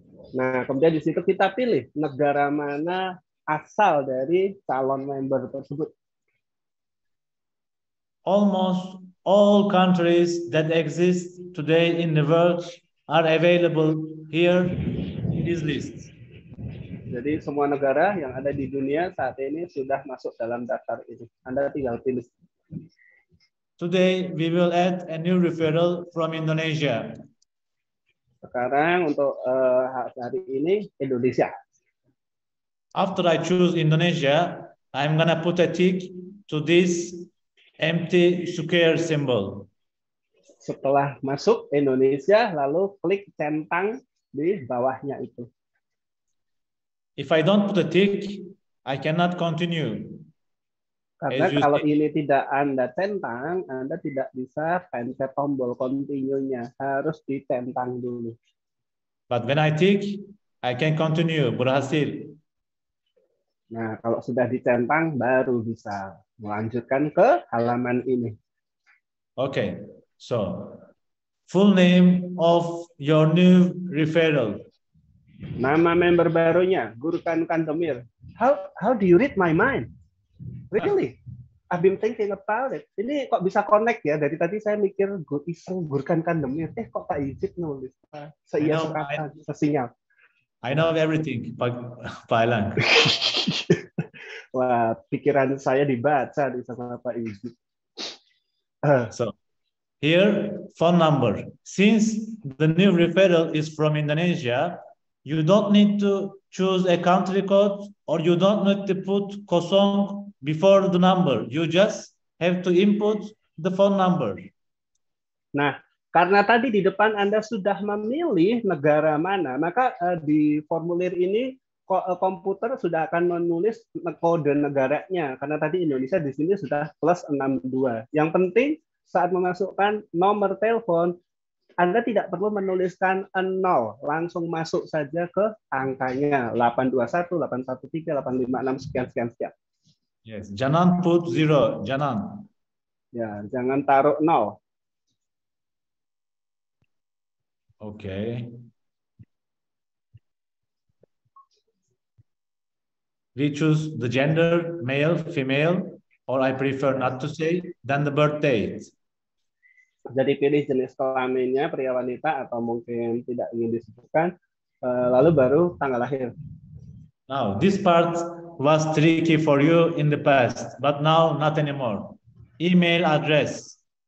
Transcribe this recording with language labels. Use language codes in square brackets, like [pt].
[id] Nah, kemudian di situ kita pilih negara mana asal dari calon member tersebut. [en] Almost all countries that exist today in the world are available here in this list. [id] Jadi semua negara yang ada di dunia saat ini sudah masuk dalam daftar ini. Anda tinggal pilih. [en] Today we will add a new referral from Indonesia. [id] Sekarang untuk hari ini Indonesia. [en] After I choose Indonesia, I'm gonna put a tick to this empty square symbol. [id] Setelah masuk Indonesia, lalu klik centang di bawahnya itu. [en] If I don't put a tick, I cannot continue. [id] Karena kalau ini tidak Anda centang, Anda tidak bisa pencet tombol continue-nya. Harus dicentang dulu. [en] But when I tick, I can continue. [id] Berhasil. Nah, kalau sudah dicentang, baru bisa melanjutkan ke halaman ini. [en] Okay, so full name of your new referral. [id] Nama member barunya, [en] Gurkan Kandemir. How do you read my mind? Really? I've been thinking about it. [id] Ini kok bisa connect ya? Dari tadi saya mikir iseng Gurkan Kandemir. Kok Pak Ijit nulis? Seia sekata, sesinyal. [en] I know everything, Pak Elang. [id] Wah, pikiran saya dibaca di sama Pak Ijit. [en] So, here, phone number. Since the new referral is from Indonesia, you don't need to choose a country code or you don't need to put kosong before the number. You just have to input the phone number. [id] Nah, karena tadi di depan Anda sudah memilih negara mana, maka di formulir ini komputer sudah akan menulis kode negaranya. Karena tadi Indonesia di sini sudah plus 62. Yang penting saat memasukkan nomor telepon, Anda tidak perlu menuliskan 0, langsung masuk saja ke angkanya 821, 813, 856, sekian. Yes, jangan put 0, jangan. Ya, jangan taruh 0. [en] Okay. We choose the gender, male, female, or I prefer not to say, then the birth date. [id] Jadi pilih jenis kelaminnya, pria wanita atau mungkin tidak ingin disebutkan, lalu baru tanggal lahir. [en] Now, this part was tricky for you in the past, but now not anymore. Email address.